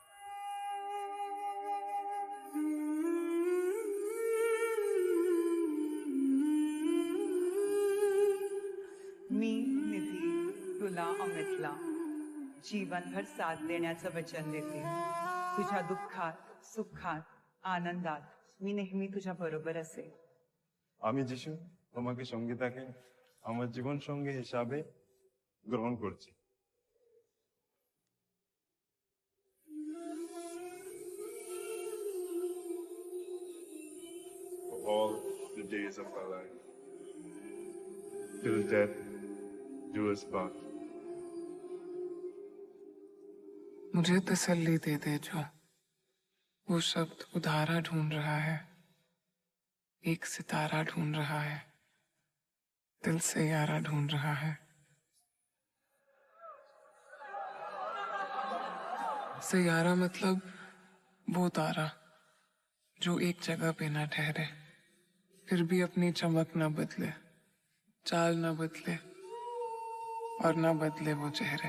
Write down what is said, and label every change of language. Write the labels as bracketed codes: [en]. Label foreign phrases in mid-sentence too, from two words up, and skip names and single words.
[mr] मी निधी तुला अमितला जीवनभर साथ देण्याचं वचन देते. तुझ्या दुःखात सुखात आनंदात मी नेहमी तुझ्या बरोबर असेल. [bn] আমি যিশু তোমাকে সঙ্গীতাকে আমার জীবন সঙ্গী হিসাবে গ্রহণ করছি। [en] For all the days of our life, till death do us part. [hi] मुझे तसल्ली दे दे जो वो शब्द उधारा ढूंढ रहा है, एक सितारा ढूंढ रहा है, दिल से यारा ढूंढ रहा है. सैयारा मतलब वो तारा जो एक जगह पे ना ठहरे, फिर भी अपनी चमक ना बदले, चाल ना बदले और ना बदले वो चेहरे.